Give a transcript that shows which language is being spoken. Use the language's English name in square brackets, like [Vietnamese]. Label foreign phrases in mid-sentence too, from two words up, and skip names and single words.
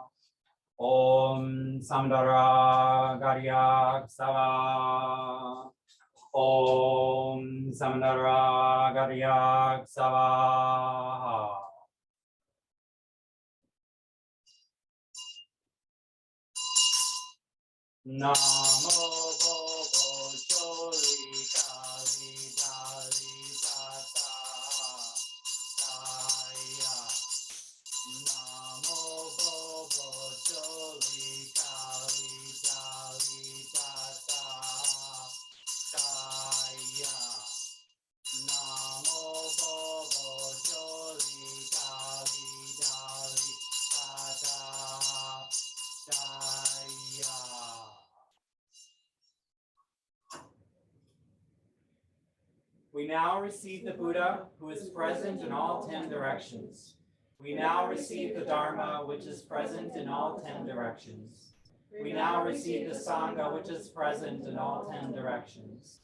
[Sanskrit] Om Samdara Garyak Sava. Om Samdara Garyak Sava. Namo Bobo Choli Kali Dali Tata Daya. Namo Bobo Choli Kali Dali Tata Daya. Namo Bobo Choli Kali Dali Tata Daya. [English] We now receive the Buddha, who is present in all 10 directions. We now receive the Dharma, which is present in all 10 directions. We now receive the Sangha, which is present in all 10 directions.